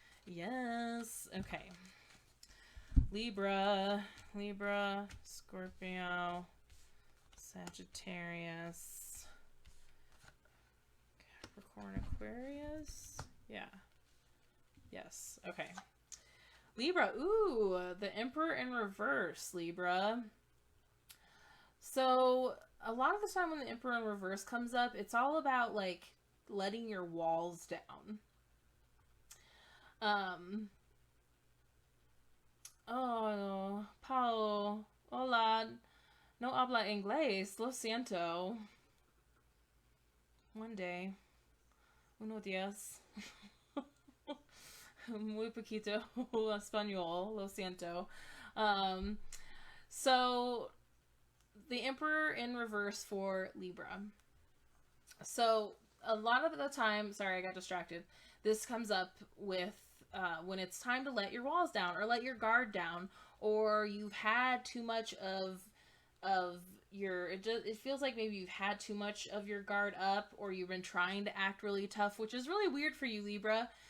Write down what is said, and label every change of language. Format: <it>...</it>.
<en>Yes. Okay. Libra, Scorpio, Sagittarius, Capricorn, Aquarius. Yeah. Yes. Okay. Libra. Ooh, the Emperor in reverse, Libra. So a lot of the time when the Emperor in reverse comes up, it's all about like letting your walls down.</en> <es>Oh, Paulo, hola, no habla inglés, lo siento.</es> <en>One day,</en> <es>unos días, muy poquito español, lo siento.</es> <en>So, the Emperor in reverse for Libra. So, a lot of the time, sorry, I got distracted. This comes up with when it's time to let your walls down or let your guard down, or you've had too much of your, it feels like maybe you've had too much of your guard up, or you've been trying to act really tough, which is really weird for you, Libra.</en>